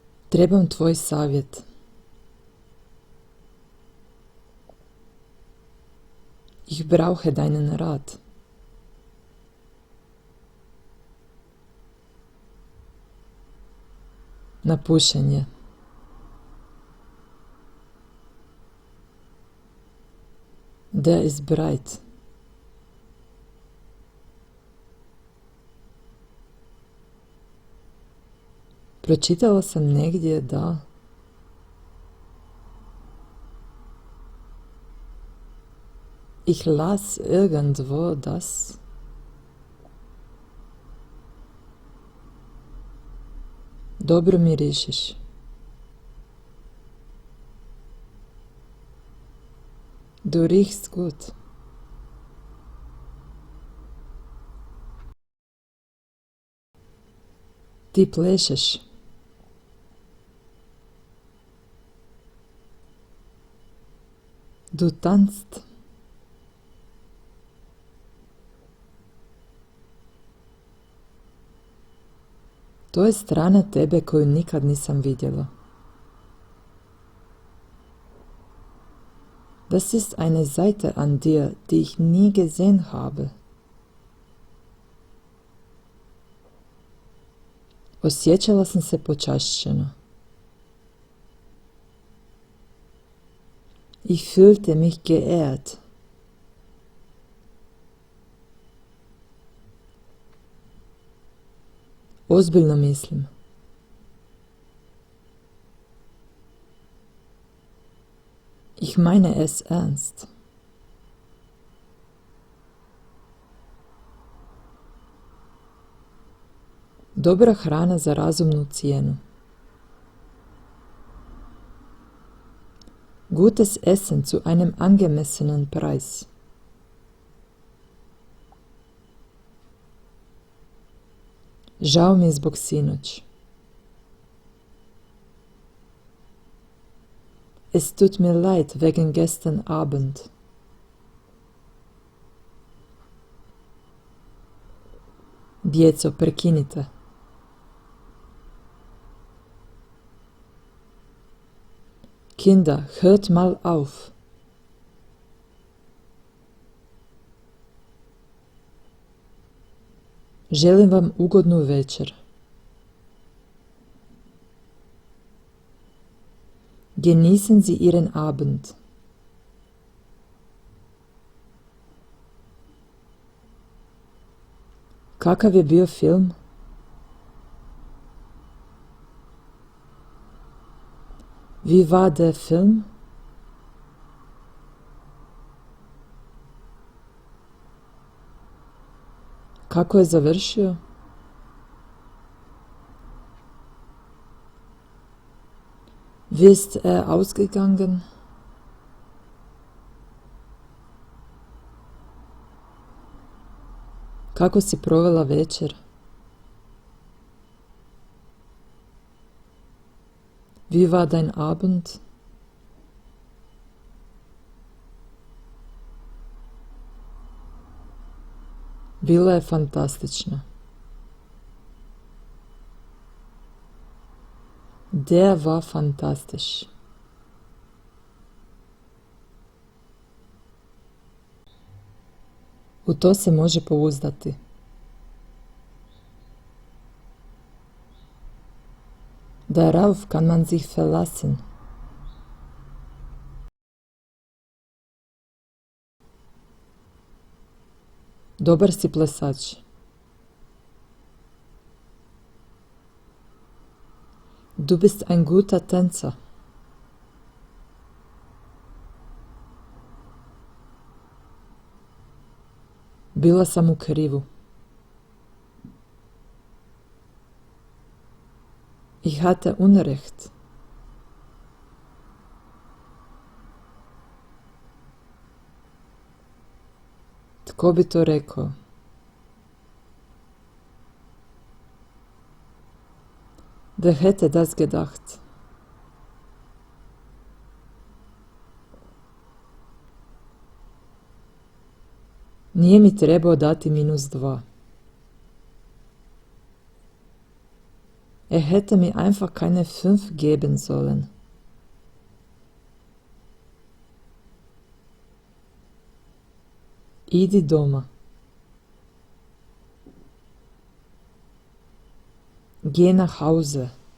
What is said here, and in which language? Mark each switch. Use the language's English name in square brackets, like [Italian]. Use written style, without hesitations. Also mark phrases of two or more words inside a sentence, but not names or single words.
[Croatian] Trebam tvoj savjet. [German] Ich brauche deinen Rat. [Croatian] Na pušenje. [German] Der ist bereit. [Croatian] Pročitala sam negdje da [German] ich las irgendwo, dass [Croatian] dobro mirišiš. [German] Du riechst gut. [Croatian] Ti plešeš. [German] Du tanzt. [Croatian] To je strana tebe koju nikad nisam vidjela. [German] Das ist eine Seite an dir, die ich nie gesehen habe. [Croatian] Osjećala sam se počašćeno. [German] Ich fühlte mich geehrt. [Croatian] Ozbiljno mislim. [German] Ich meine es ernst. [Croatian] Dobra hrana za razumnu cijenu. [German] Gutes Essen zu einem angemessenen Preis. [Croatian] Žao mi je zbog sinoć. [German] Es tut mir leid wegen gestern Abend. [Croatian] Djeco, prekinite. [German] Kinder, hört mal auf. [Croatian] Želim vam ugodnu večer. [German] Genießen Sie Ihren Abend. [Croatian] Kakav je bio film? [German] Wie war der Film? [Croatian] Kako je završio? [German] Wie ist er ausgegangen? [Croatian] Kako si provela večer? [German] Wie war dein Abend? [Croatian] Bila je fantastična. [German] Der war fantastisch. [Croatian] U to se može pouzdati. [German] Darauf kann man sich verlassen. [Croatian] Dobar si plesač. [German] Du bist ein guter Tänzer. [Croatian] Bila sam u krivu. [German] Ich hatte Unrecht. [Croatian] Tko bi to rekao? [German] Wer hätte das gedacht? [Croatian] Nije mi trebao dati -2. [German] Er hätte mir einfach keine 5 geben sollen. [Croatian] Idi doma. [German] Geh nach Hause.